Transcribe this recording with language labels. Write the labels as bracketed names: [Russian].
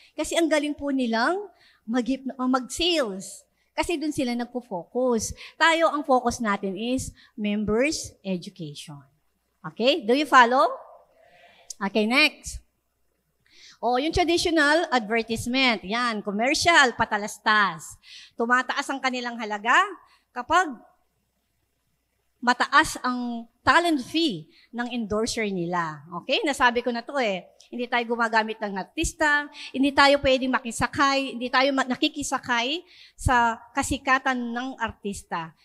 [Filipino] Kasi ang galing po nilang mag-sales. Kasi dun sila nagpo-focus. Tayo, ang focus natin is members education. Okay? [English] Do you follow? [Filipino] Okay, next. Yung traditional advertisement. Yan, commercial, patalastas. Tumataas ang kanilang halaga kapag mataas ang talent fee ng endorser nila. Okay? Nasabi ko na to eh. Hindi tayo gumagamit ng artista, hindi tayo pwedeng makisakay, hindi tayo nakikisakay sa kasikatan ng artista.